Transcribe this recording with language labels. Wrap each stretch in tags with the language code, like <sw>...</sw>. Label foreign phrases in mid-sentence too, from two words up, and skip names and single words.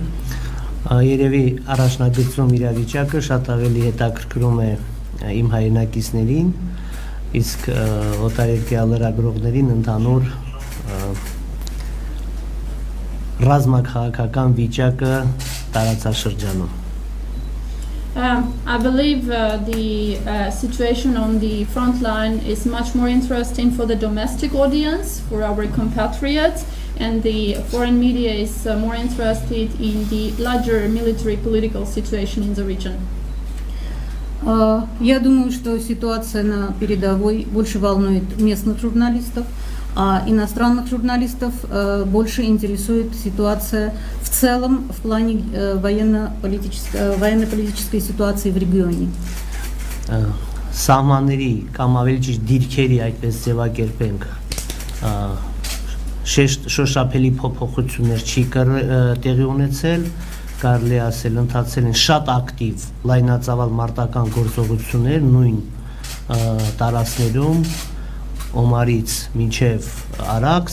<hy>Երևի առաջնագծում իրավիճակը շատ ավելի հետաքրքրում է իմ հայրենակիցներին, իսկ օտարերկրյա լրագրողներին ընդհանուր ռազմաքաղաքական վիճակը տարածաշրջանում։</hy> <en>I believe the situation on the front line is much more interesting for the domestic audience, for our compatriots, and the foreign media is more interested in the larger military political situation in the region.</en> <ru>Я думаю, что ситуация на передовой больше волнует местных журналистов, а иностранных журналистов больше интересует ситуация в целом в плане военно-политической ситуации в регионе.</ru> <hy>Սահմանների կամ ավելի ճիշտ դիրքերի այդպես ձևակերպենք շոշափելի փոփոխություններ չի տեղի ունեցել, կարելի ասել ընթացել են շատ ակտիվ լայնածավալ մարտական գործողություններ նույն տարածքներում Օմարից մինչև Արաքս,</hy>